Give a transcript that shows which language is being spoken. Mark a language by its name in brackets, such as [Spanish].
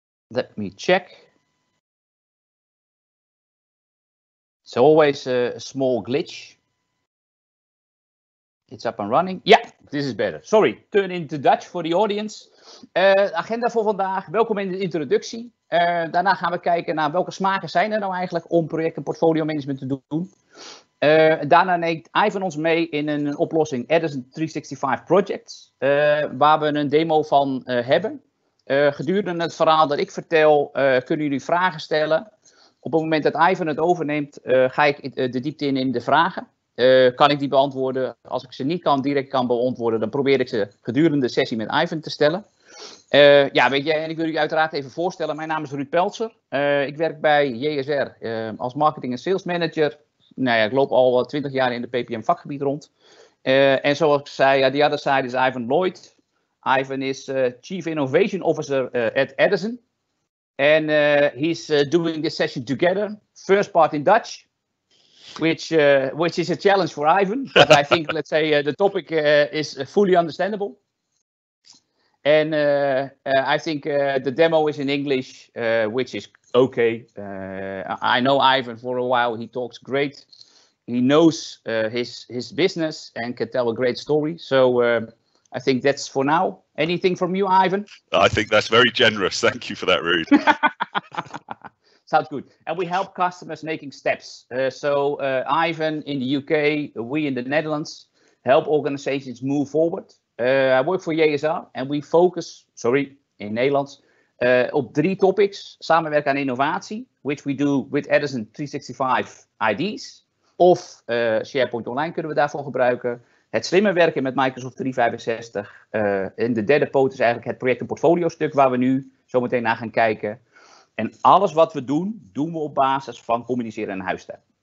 [English] Let me check. It's always a small glitch. It's up and running. Yeah, this is better. Sorry, turn into Dutch for the audience. [Dutch] Agenda voor vandaag. Welkom in de introductie. Daarna gaan we kijken naar welke smaken zijn er nou eigenlijk om project- en portfolio-management te doen. Daarna neemt Ivan ons mee in een oplossing Edison 365 Projects, waar we een demo van hebben. Gedurende het verhaal dat ik vertel, kunnen jullie vragen stellen. Op het moment dat Ivan het overneemt, ga ik de diepte in de vragen. Kan ik die beantwoorden? Als ik ze niet direct kan beantwoorden, dan probeer ik ze gedurende de sessie met Ivan te stellen. Ja, weet je, en ik wil jullie uiteraard even voorstellen. Mijn naam is Ruud Peltzer. Ik werk bij JSR als marketing en sales manager. Nou ja, ik loop al 20 jaar in de PPM vakgebied rond. En zoals ik zei, [English] the other side is Ivan Lloyd. Ivan is Chief Innovation Officer at Edison. And he's doing this session together. First part in Dutch, which is a challenge for Ivan. But I think, let's say, the topic is fully understandable. And I think the demo is in English, which is okay. I know Ivan for a while. He talks great. He knows his business and can tell a great story. So I think that's for now. Anything from you, Ivan? I think that's very generous. Thank you for that, Ruud. Sounds good. And we help customers making steps. So Ivan in the UK, we in the Netherlands, help organizations move forward. I work for JSR and we focus, [Dutch] in Nederlands, op 3 [English] topics. [Dutch] Samenwerken aan innovatie, [English] which we do with Edison 365 IDs. [Dutch] Of SharePoint Online kunnen we daarvoor gebruiken. Het slimmer werken met Microsoft 365. En de derde poot is eigenlijk het project- en portfolio stuk waar we nu zo meteen naar gaan kijken. En alles wat we doen, doen we op basis van communiceren en huisstijl.